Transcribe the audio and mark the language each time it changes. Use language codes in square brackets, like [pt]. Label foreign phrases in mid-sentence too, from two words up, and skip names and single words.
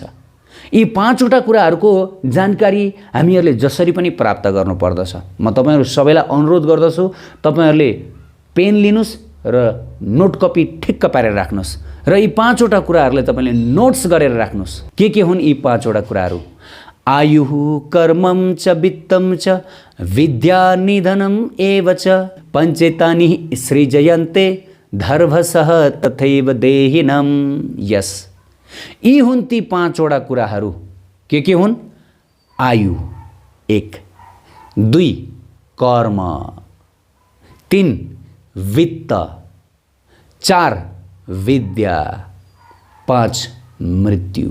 [ne] यी 5वटा कुराहरूको जानकारी हामीहरूले जसरी पनि प्राप्त गर्नुपर्दछ। म तपाईँहरू सबैलाई अनुरोध गर्दछु, तपाईँहरूले पेन लिनुहोस् र [en] note copy [ne] ठिक्क पारेर राख्नुहोस् र यी 5वटा कुराहरूलाई तपाईँले नोट्स गरेर राख्नुहोस्। के हुन् यी 5वटा कुराहरू? [sa] आयुः कर्मं च वित्तं च विद्या निधनम् एव च पञ्चेतानि सृजयन्ते धर्मसः तथैव देहिनम्। [ne] यस, यी हुन् ती 5वटा कुराहरू। के हुन्? आयु 1, 2 कर्म, 3 वित्त, 4 विद्या, 5 मृत्यु।